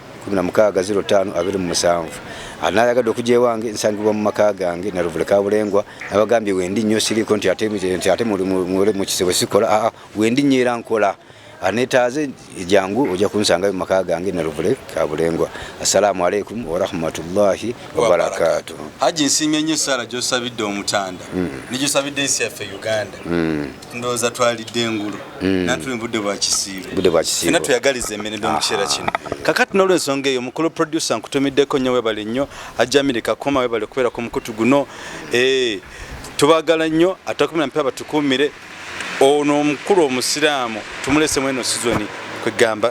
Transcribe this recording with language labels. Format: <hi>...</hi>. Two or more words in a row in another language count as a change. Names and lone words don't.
<lg>1605 anayagadde okujja ewange nsangibwa mu maka gange naluvule kabulengwa nabagambye wendi nnyo siriko nti ate muli mu kisebo sikola wendi nnyo era nkola anetaaze jangu ojja kunsanga mu maka gange na Luvule Kabulengwa.</lg> <ar>السلام عليكم ورحمة الله وبركاته.</ar> <lg>Haji nsimye nnyo sala gy'osabidde omutanda nigyo ensi yaffe Uganda ndowooza twalidde engulu natuli budde bwa kisiibo fena tuyagaliza emirembe mu kiseera kino kakati n'olw'ensonga eyo mukulu producer nkutumiddeko nnyo webale nnyo Haj Kakoma webale okubeera ku mukutu guno tubagala nnyo atakumira mpya batukuumire ono omukulu omusiraamu tumulese mweno sizoni kwegamba</lg>